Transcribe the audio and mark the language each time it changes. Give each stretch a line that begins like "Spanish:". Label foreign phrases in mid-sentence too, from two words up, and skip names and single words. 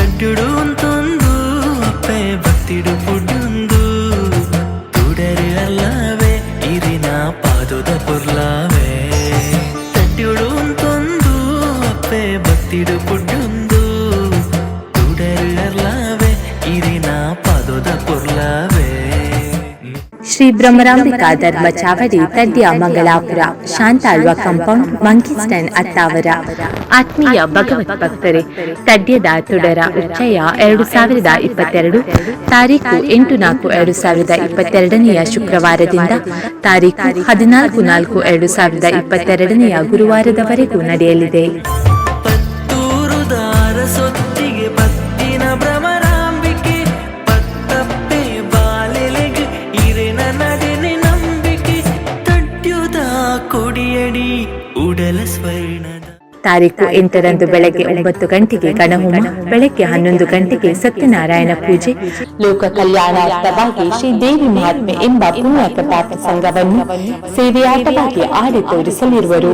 Tulu: ತಟ್ಟುಡು ಅಂತೊಂದು ಅಪ್ಪೆ ಭಕ್ತಿಡು ಪುಡ್ಡುಂದು ತುಡರು ಅಲ್ಲವೇ ಇರಿನ ಪಾದದ ಪುರ್ಲಾವೇ ತಟ್ಟುಡು ಅಂತೊಂದು ಅಪ್ಪೆ ಭಕ್ತಿಡು ಪುಡ್ಡುಂದು ತುಡರು ಅಲ್ಲವೇ ಇರಿನ ಪಾದದ ಪುರ್ಲಾವೇ.
Kannada: ಶ್ರೀ ಬ್ರಹ್ಮರಾಂಬಿಕಾ ಧರ್ಮ ಚಾವಡಿ ತಡ್ಯ ಮಂಗಳಾಪುರ ಶಾಂತಾಳ್ವ ಕಾಂಪೌಂಡ್ ಮಂಕಿ ಸ್ಟ್ಯಾಂಡ್ ಅತ್ತಾವರ. ಆತ್ಮೀಯ ಭಗವತ್ ಭಕ್ತರೇ, ತಡ್ಯದ ತುಡರ ಉಚ್ಚಯ 2022 ತಾರೀಕು 8/4/2022 ಶುಕ್ರವಾರದಿಂದ ತಾರೀಕು 14/4/2022 ಗುರುವಾರದವರೆಗೂ ನಡೆಯಲಿದೆ. ತಾರೀಕು 8ರಂದು ಬೆಳಗ್ಗೆ 9 ಗಂಟೆಗೆ ಗಣಹೋಮ, ಬೆಳಗ್ಗೆ 11 ಗಂಟೆಗೆ ಸತ್ಯನಾರಾಯಣ ಪೂಜೆ, ಲೋಕ ಕಲ್ಯಾಣಾರ್ಥವಾಗಿ ಶ್ರೀದೇವಿ ಮಹಾತ್ಮೆ ಎಂಬ ಪುಣ್ಯ ಪ್ರತಾಪ ಸಂಘವನ್ನು ಸೇವೆಯಾಟವಾಗಿ ಆಡಿ ತೋರಿಸಲಿರುವರು.